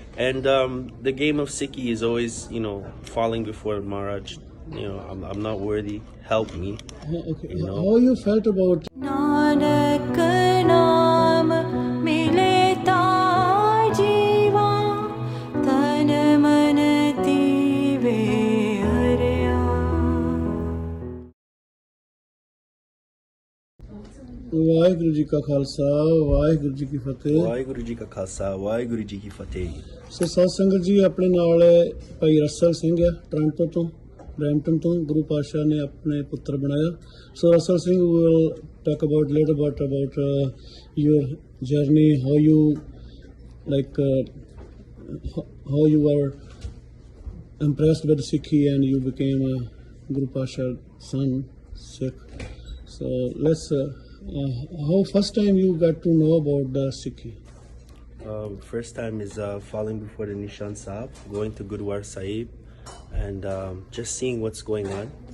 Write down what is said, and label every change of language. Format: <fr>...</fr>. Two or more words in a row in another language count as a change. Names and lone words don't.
<en>And the game of Sikhi is always, falling before Maharaj. I'm not worthy. Help me. Okay. How you felt about</en> <pa>ਨਾਨਕ ਨਾਮ ਮਿਲੇ ਤਾ ਜੀਵਾ ਤਨ ਮਨ ਥੀਵੇ ਹਰਿਆ ਵਾਹਿਗੁਰੂ ਜੀ ਕਾ ਖਾਲਸਾ ਵਾਹਿਗੁਰੂ ਜੀ ਕੀ ਫਤਿਹ। ਵਾਹਿਗੁਰੂ ਜੀ ਕਾ ਖਾਲਸਾ ਵਾਹਿਗੁਰੂ ਜੀ ਕੀ ਫਤਿਹ। ਸੋ ਸਾਧ ਸੰਗਤ ਜੀ ਆਪਣੇ ਨਾਲ ਭਾਈ ਰਸਲ ਸਿੰਘ ਹੈ ਟੋਰਾਂਟੋ ਤੋਂ ਬਰੈਂਪਟਨ ਤੋਂ ਗੁਰੂ ਪਾਤਸ਼ਾਹ ਨੇ ਆਪਣੇ ਪੁੱਤਰ ਬਣਾਇਆ।</pa> <en>So Rasal Singh will talk about later about your journey how you like how you are impressed with Sikhi and you became a Guru Pasha son Sikh. So let's how first time you got to know about the Sikhi? First time is falling before the Nishan Sahib, going to Gurdwara Sahib, and just seeing what's going on.</en>